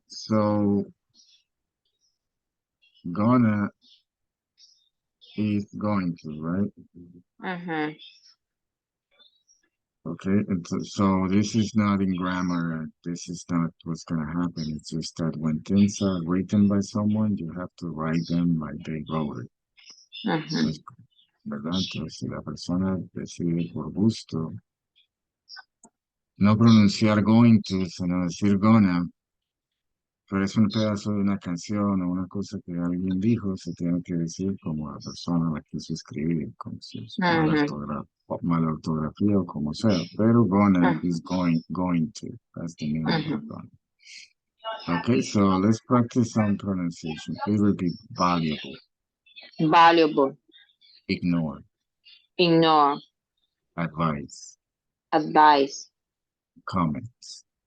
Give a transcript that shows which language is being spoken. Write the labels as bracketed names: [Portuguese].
[English] So gonna is going to, right? Mm-hmm. Okay. And so this is not in grammar. This is not what's gonna happen. It's just that when things are written by someone, you have to write them like they wrote it. Mm-hmm. [Spanish] Pues, ¿verdad? Entonces, si la persona decide por gusto no pronunciar going to, sino decir gonna, pero es un pedazo de una canción o una cosa que alguien dijo, se tiene que decir como la persona la quiso escribir, como si es Mm-hmm. mala ortografía o como sea. Pero gonna Mm-hmm. [English] is going to. That's the meaning of Mm-hmm. gonna. Okay, so let's practice some pronunciation. Please repeat valuable, Valuable, ignore, ignore, advice, advice, comments.